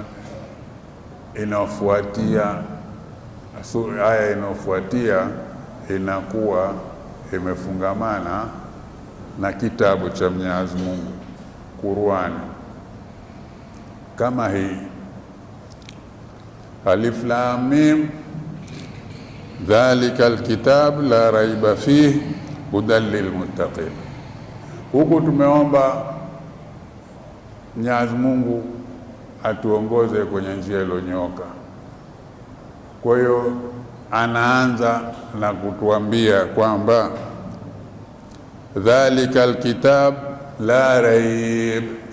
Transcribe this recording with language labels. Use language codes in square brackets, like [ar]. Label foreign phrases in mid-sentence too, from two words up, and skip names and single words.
[sw] inafuatia aya inafuatia inakuwa imefungamana na kitabu cha Mwenyezi Mungu Qur'ani, kama hii [ar] ألف لام ميم ذلك الكتاب لا ريب فيه هدى للمتقين. [sw] Huku tumeomba Mwenyezi Mungu atuongoze kwenye njia iliyonyooka. Kwa hiyo anaanza na kutuambia kwamba [ar] ذلك الكتاب لا ريب.